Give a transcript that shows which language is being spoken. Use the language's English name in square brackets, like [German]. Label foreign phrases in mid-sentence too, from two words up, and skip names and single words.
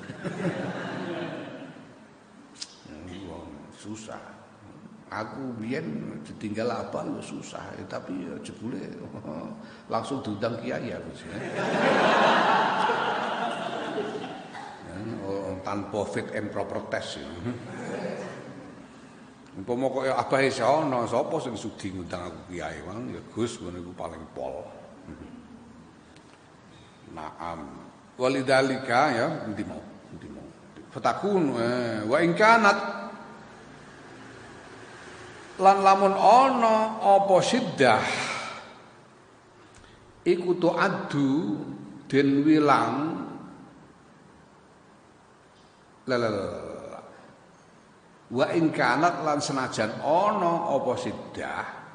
[Javanese] Susah. Aku biyen ditinggal apa ya susah, tapi ya jebule langsung diundang kiai aku sih. Tanpa [English] fit and proper test [Javanese] ya. Umpama kok ya abahe sono sapa sing sudi ngundang aku kiai mang ya Gus ngono iku paling pol. [Arabic] نعم. ولذلك [Javanese] ya endi mau. [Arabic] فتكون وإن كانت [Javanese] lan lamun ana apa siddah iku tu'addu den wilang [Arabic] وإن كانت [Javanese] lan senajan ana apa siddah